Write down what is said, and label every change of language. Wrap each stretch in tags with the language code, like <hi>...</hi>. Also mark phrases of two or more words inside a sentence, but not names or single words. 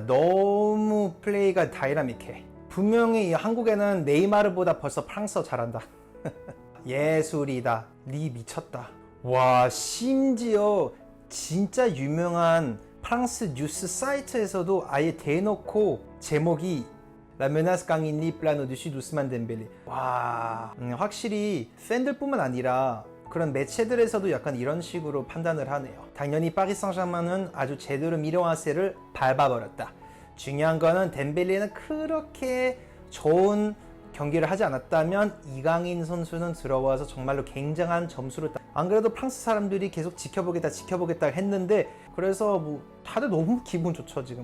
<ko>너무 플레이가 다이나믹해. 분명히 한국에는 네이마르보다 벌써 프랑스어 잘한다. 예술이다. 니 미쳤다. 와 심지어 진짜 유명한 프랑스 뉴스 사이트에서도 아예 대놓고 제목이</ko> <fr>La menace Kang In-lee plane au-dessus d'Ousmane Dembélé.</fr> <ko>와 확실히 팬들뿐만 아니라 그런 매체들에서도 약간 이런 식으로 판단을 하네요. 당연히 파리 생제르맹은 아주 제대로 미로아세를 밟아버렸다. 중요한 거는 덴벨레는 그렇게 좋은 경기를 하지 않았다면 이강인 선수는 들어와서 정말로 굉장한 점수를 안 그래도 프랑스 사람들이 계속 지켜보겠다 했는데 그래서 뭐 다들 너무 기분 좋죠 지금.</ko>